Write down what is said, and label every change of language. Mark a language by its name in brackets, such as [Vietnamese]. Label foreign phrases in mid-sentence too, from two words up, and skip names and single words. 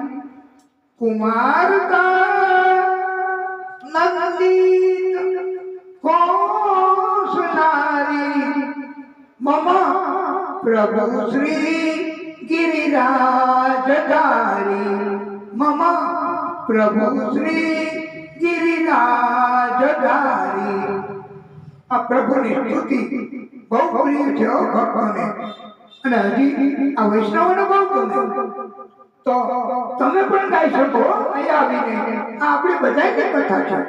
[Sanskrit] कुमारता नंदित कौशलारी मम प्रभु श्री गिरिराजधारी. मम प्रभु श्री ગિરિરાજધારી. [Gujarati] આ પ્રભુની સ્તુતિ બહુ પ્રિય છે ભક્તોને, અને હજી આ વૈષ્ણવોને બહુ ગમે. તો તમે પણ ગાઈ શકો અહીંયા આવીને. આ આપણી બધાની કથા છે.